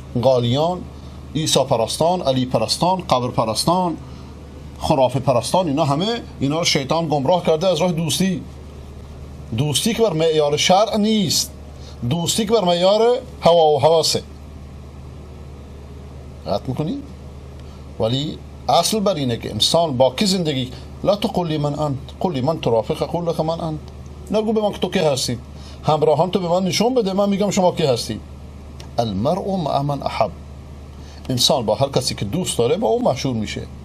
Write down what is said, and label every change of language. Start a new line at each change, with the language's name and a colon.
Persian: قالیان، عیسی پرستان، علی پرستان، قبر پرستان، خرافه پرستان، اینا همه اینا رو شیطان گمراه کرده از راه دوستی. دوستی که بر معیار شرع نیست، دوستی که بر معیار هوا و هواسه. قطع میکنی؟ ولی اصل بر اینه که انسان با کی زندگی.
Arabic: لا تقل لی من انت، قل لی من ترافق، قل لك من انت.
Persian: نگو به من که تو کی هستی، همراهان تو به من نشون بده، من میگم شما کی هستی.
Arabic: المرء مع من احب،
Persian: انسان با هر کسی که دوست داره با اون مشهور میشه.